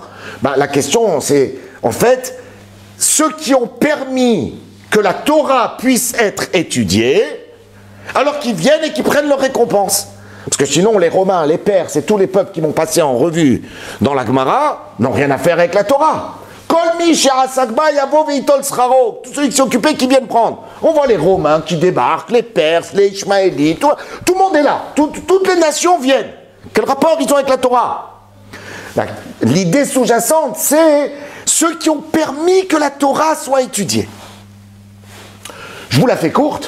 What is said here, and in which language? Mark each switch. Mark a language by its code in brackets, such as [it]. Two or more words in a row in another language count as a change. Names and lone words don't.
[fr] La question, c'est en fait ceux qui ont permis que la Torah puisse être étudiée, alors qu'ils viennent et qu'ils prennent leur récompense. Parce que sinon, les Romains, les Perses et tous les peuples qui m'ont passé en revue dans la Gemara n'ont rien à faire avec la Torah. [he] כל מי שעסק בה יבוא ויטול שכרו. [fr] Tous ceux qui s'occupaient, qui viennent prendre. On voit les Romains qui débarquent, les Perses, les Ishmaélites, tout le monde est là. Toutes les nations viennent. Quel rapport ils ont avec la Torah? L'idée sous-jacente, c'est ceux qui ont permis que la Torah soit étudiée. Je vous la fais courte.